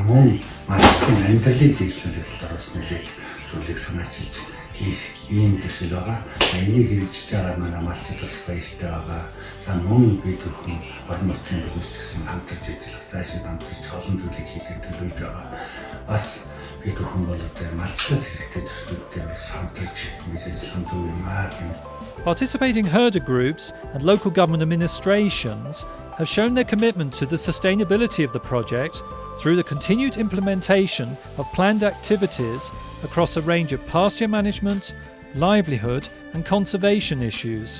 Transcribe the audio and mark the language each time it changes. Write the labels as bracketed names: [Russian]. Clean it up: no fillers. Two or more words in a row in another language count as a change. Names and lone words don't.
[Mongolian] Мөн малчтын амьдралыг дэвшлүүлэх талаар бас нэлээд зүйлийг санаачилж ийм төсөл байгаа. Энийг хэрэгжиж байгаа манай малчид бас баяртай байгаа. Мөн бид бүхэн орон нутгийн бизнес гэсэн хамтарч ажиллах, цаашид хамтарч олон зүйлийг хийхэд төлөвлөж байгаа. Бас [English] Participating herder groups and local government administrations have shown their commitment to the sustainability of the project through the continued implementation of planned activities across a range of pasture management, livelihood and conservation issues.